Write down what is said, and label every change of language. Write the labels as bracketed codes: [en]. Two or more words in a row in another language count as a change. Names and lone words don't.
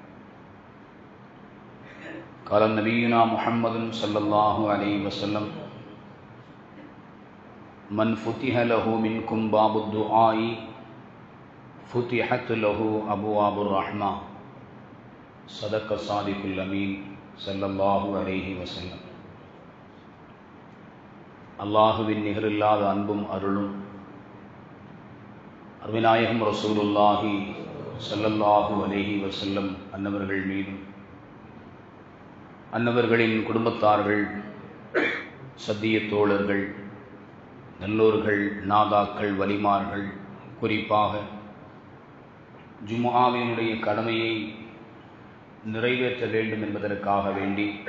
[ar] قال نبينا محمد صلى الله عليه وسلم: من فتح له منكم باب الدعاء فتحت له أبواب الرحمة. صدق الصادق الأمين صلى الله عليه وسلم. [ta] அல்லாஹுவின் நிகரில்லாத அன்பும் அருளும் அருமைநாயகம் [ar] رسول الله صلى الله عليه وسلم [ta] அன்னவர்கள் மீதும் அன்னவர்களின் குடும்பத்தார்கள், சத்திய தோழர்கள், நல்லோர்கள், நாதாக்கள், வலிமார்கள், குறிப்பாக ஜும்ஆவினுடைய கடமையை நிறைவேற்ற வேண்டும் என்பதற்காக வேண்டி